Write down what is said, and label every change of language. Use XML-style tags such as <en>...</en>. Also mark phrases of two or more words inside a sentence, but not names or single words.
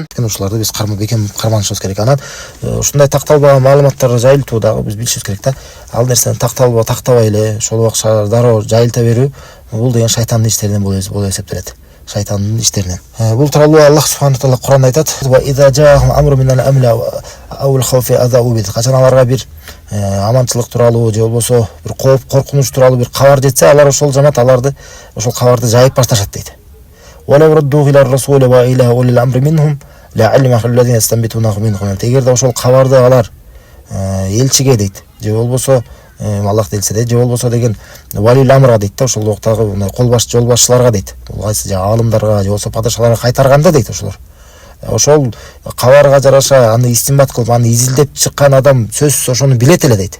<ky>Ушуларды биз бекем карманышыбыз керек. Анан ушундай такталбаган маалыматтарды жайылтуу дагы биз билишибиз керек да. Ал нерсени тактабай эле ошол убакта дароо жайылта берүү, бул деген шайтандын иштеринен болуп эсептелет. Шайтандын иштеринен. Бул тууралуу Аллах субханаху таала Кур'анда айтат:</ky> <ar>"وإذا جاءهم أمر من الأمن أو الخوف أذاعوا به".</ar> <ky>Качан аларга бир аманчылык тууралуу же болбосо бир коркунуч тууралуу бир кабар жетсе, алар ошол жамаат аларды ошол кабарды жайып башташат дейт.</ky> <ar>"ولو ردوه إلى الرسول وإلى أولي الأمر منهم لعلمه الذين يستنبطونه منهم".</ar> <ky>Эгерде ошол кабарды алар элчиге дейт, же болбосо Аллах делсе де, же болбосо деген валил амрга дейт да, ошол убактагы мындай жол башчыларга дейт. Бул кайсы аалымдарга же болбосо падышаларга кайтарганда дейт ошолор. Ошол кабарга жараша аны истинбат кылып, аны изилдеп чыккан адам сөзсүз ошону билет эле дейт.</ky>